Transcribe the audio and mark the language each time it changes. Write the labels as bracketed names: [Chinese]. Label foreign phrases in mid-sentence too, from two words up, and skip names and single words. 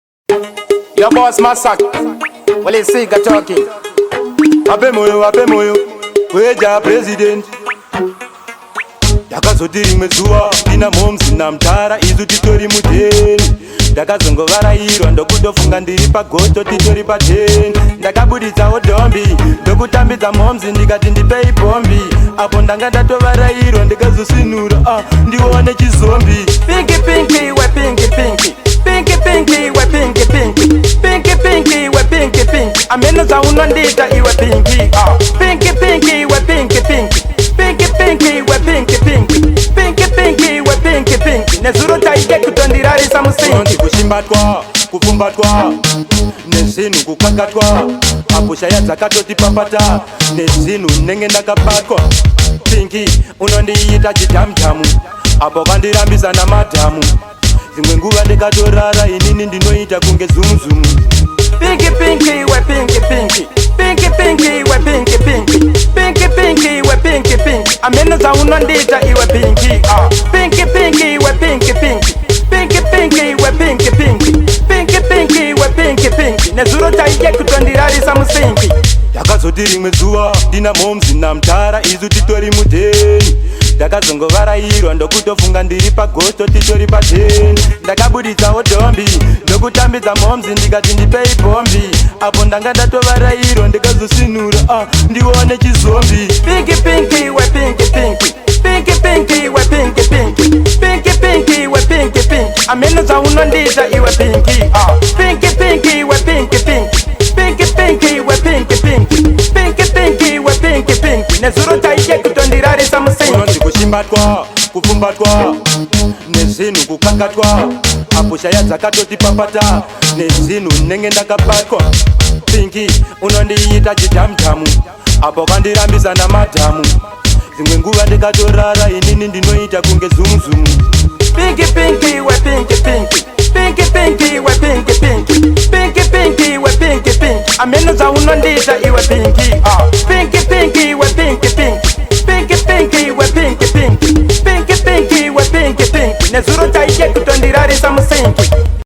[English] Your boss massacre. Well, you see, got talking. [Shona] Ape moyo, weja president. Takazodiri mwezuwa, tina momsi na mtara, izu titori muteni. Ndakazongovarairwa ndokutofunga ndiri pagoto titori pateni. Ndakabuditsawo dombi, ndokutambidza momsi ndikati ndipei bombi. Apo ndanga ndatovarairwa ndikazosinura, ndione chizombi. Pinky pinky, we pinky pinky. Pinky pinky, we pinky pinky. Pinky pinky, we pinky pinky. Ameno za unondita iwe pinky. Pinky pinky, we pinky pinky. Pinky pinky, we pinky pinky. Pinky pinky, we pinky pinky. Nezuro taike kutondirarisa musingi. Kushimbatwa, kufumbatwa, nezinu kukakatwa. Apo shaya dzakatoti papata, nezinu nenge ndakabatwa. Pinky, unondiita chidamdamu. Apo kandirambisa na madamu. Zimwe nguva ndikatorara inini ndinoita kunge zumuzumu. Pinky pinky, we pinky pinky. Pinky pinky, we pinky pinky. Pinky pinky, we pinky pinky. Ameno za unondita iwe pinky. Pinky pinky, we pinky pinky. Pinky pinky, we pinky pinky. Pinky pinky, we pinky pinky. Nezuro taike kutondirarisa musingi. Takazodiri mwezuwa, tina momsi na mtara, izu titori muteni. Ndakazongovarairwa ndokutofunga ndiri pagoto titori pateni. Ndakabuditsawo dombi, ndokutambidza momsi ndikati ndipei bombi. Apo ndanga ndatovarairwa ndikazosinura, ndione chizombi. Pinky pinky, we pinky pinky. Pinky pinky, we pinky pinky. Pinky pinky, we pinky pinky. Ameno za unondita iwe pinky. Pinky pinky, we pinky pinky. Pinky pinky, we pinky pinky. Pinky pinky, we pinky pinky. Nezuro taike kutondirarisa musingi. Kushimbatwa, kufumbatwa, nezinu kukakatwa. Apo shaya dzakatoti papata, nezinu nenge ndakabatwa. Pinky, unondiita chidamdamu. Apo kandirambisa na madamu. Zimwe nguva ndikatorara inini ndinoita kunge zumuzumu. Pinky pinky, we pinky pinky. Pinky pinky, we pinky pinky. Pinky pinky, we pinky pinky. Ameno za unondita iwe pinky. Pinky pinky, we pinky pinky. Pinky pinky, we pinky pinky. Pinky pinky, we pinky pinky. Nezuro taike kutondirarisa musingi.